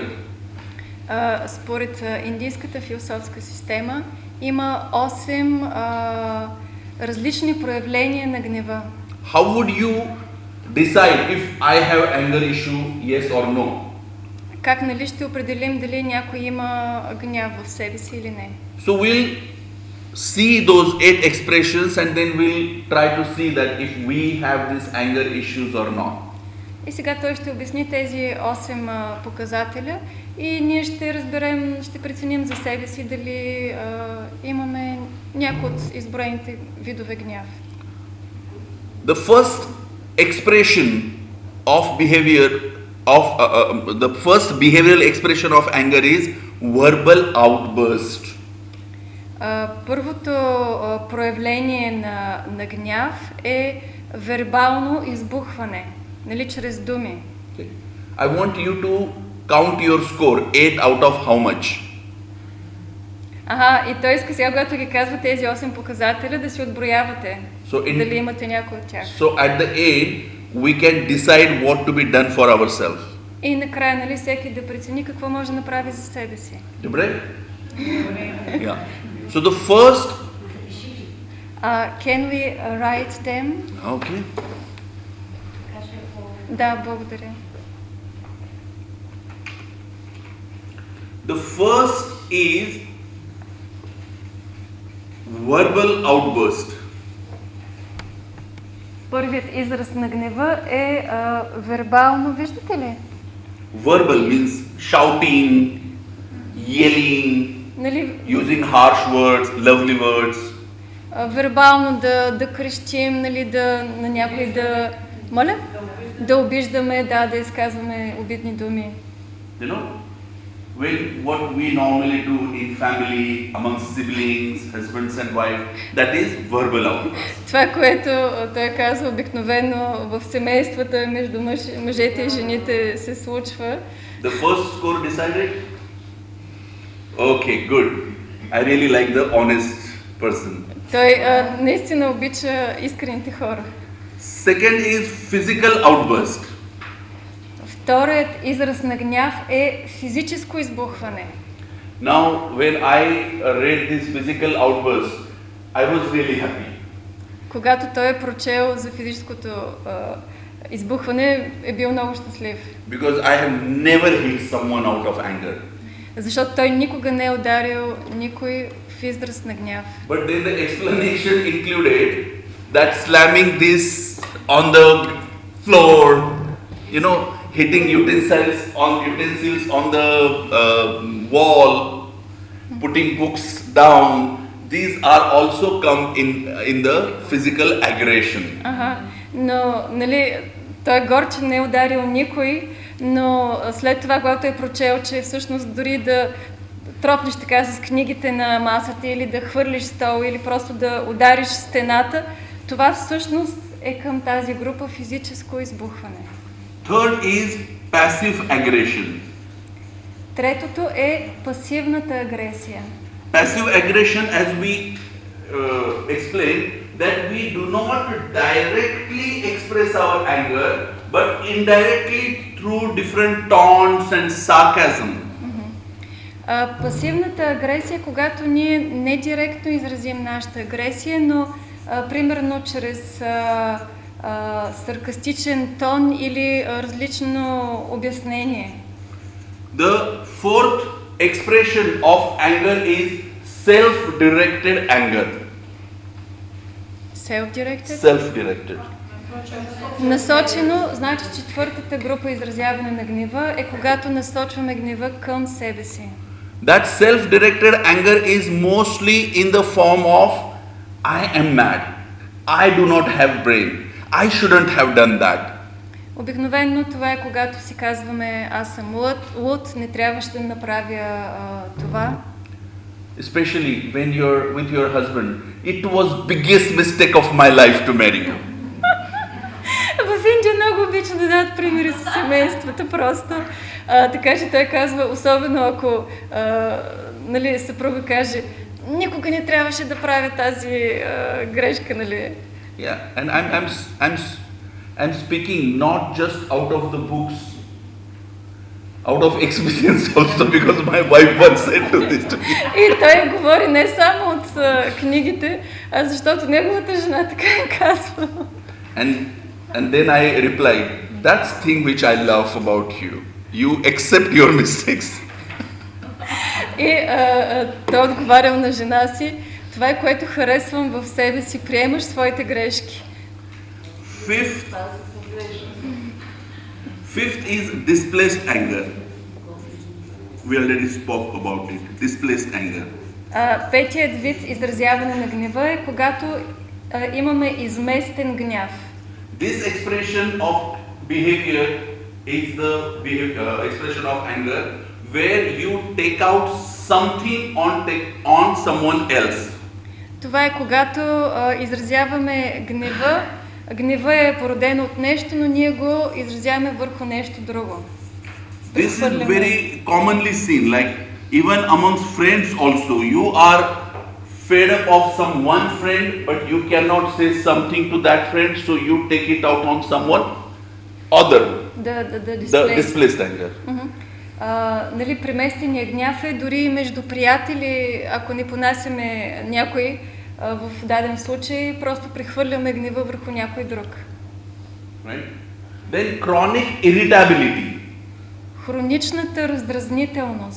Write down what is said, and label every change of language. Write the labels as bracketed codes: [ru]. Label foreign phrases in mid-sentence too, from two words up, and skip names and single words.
[bg] Според индийската философска система има 8 различни проявления на гнева. [en] How would you decide if I have anger issue, yes or no? [bg] Как нали ще определим дали някой има гняв в себе си или не? [en] So we'll see those 8 expressions and then we'll try to see that if we have these anger issues or not. [bg] И сега той ще обясни тези 8 показателя и ние ще разберем, ще преценим за себе си дали имаме някои от изброените видове гняв. [en] The first expression of behavior the first behavioral expression of anger is verbal outburst. [bg] Първото проявление на гняв е вербално избухване, нали, чрез думи. [en] Okay. I want you to count your score, 8 out of how much? [bg] И той иска сега, когато ги казва тези 8 показателя, да си отброявате, дали имате някой от тях. [en] So at the end, we can decide what to be done for ourselves. [bg] И накрая, нали, всеки да прецени какво може да направи за себе си. Добре? [en] Yeah. So the first. Can we write them? Okay. [bg] Да, благодаря. [en] The first is verbal outburst. [bg] Първият израз на гнева е вербално, виждате ли? [en] Verbal means shouting, yelling, [bg] нали, [en] using harsh words, lovely words. [bg] Вербално да крещим, нали, на някой да... Моля? Да обиждаме, да изказваме обидни думи. [en] You know, what we normally do in family, among siblings, husbands and wife, that is verbal outburst. [bg] Това, което той казва обикновено в семействата между мъжете и жените се случва. [en] The first score decided? Okay, good. I really like the honest person. [bg] Той наистина обича искрените хора. [en] Second is physical outburst. [bg] Вторият израз на гняв е физическо избухване. [en] Now, when I read this physical outburst, I was really happy. [bg] Когато той е прочел за физическото избухване, е бил много щастлив. [en] Because I have never hit someone out of anger. [bg] Защото той никога не е ударил никой в израз на гняв. [en] But then the explanation included that slamming this on the floor, you know, hitting utensils on the wall, putting books down. These are also come in the physical aggression. [bg] Но, нали, той е горд, че не е ударил никой, но след това, когато е прочел, че всъщност дори да тропнеш така с книгите на масата или да хвърлиш стол или просто да удариш стената, това всъщност е към тази група физическо избухване. [en] Third is passive aggression. [bg] Третото е пасивната агресия. [en] Passive aggression, as we explained, that we do not directly express our anger, but indirectly through different taunts and sarcasm. [bg] Пасивната агресия е когато ние не директно изразим нашата агресия, но примерно чрез саркастичен тон или различно обяснение. [en] The fourth expression of anger is self-directed anger. Self-directed? Self-directed. [bg] Насочено, значи четвъртата група изразяване на гнева е когато насочваме гнева към себе си. [en] That self-directed anger is mostly in the form of I am mad. I do not have brain. I shouldn't have done that. [bg] Обикновено това е когато си казваме аз съм луд, не трябваше да направя това. [en] Especially when you're with your husband. It was biggest mistake of my life to marry you. [bg] В Индия много обича да дадат примери с семействата просто. Така че той казва, особено ако нали, съпруга каже, никога не трябваше да правя тази грешка, нали? [en] Yeah, and I'm speaking not just out of the books, out of experience also, because my wife once said to this to me. [bg] И той говори не само от книгите, а защото неговата жена така е казва. [en] And then I replied, that's thing which I love about you. You accept your mistakes. [bg] И той отговарял на жена си, това е което харесвам в себе си, приемаш своите грешки. [en] Fifth is displaced anger. We already spoke about it. Displaced anger. [bg] Петият вид изразяване на гнева е когато имаме изместен гняв. [en] This expression of behavior is the expression of anger where you take out something on someone else. [bg] Това е когато изразяваме гнева. Гнева е породен от нещо, но ние го изразяваме върху нещо друго. [en] This is very commonly seen, like even amongst friends also. You are fed up of some one friend, but you cannot say something to that friend, so you take it out on someone other. The displaced anger. [bg] Нали, преместения гняв е дори между приятели, ако не понасяме някой, в даден случай просто прехвърляме гнева върху някой друг. [en] Right? Then chronic irritability. [bg] Хроничната раздразнителност.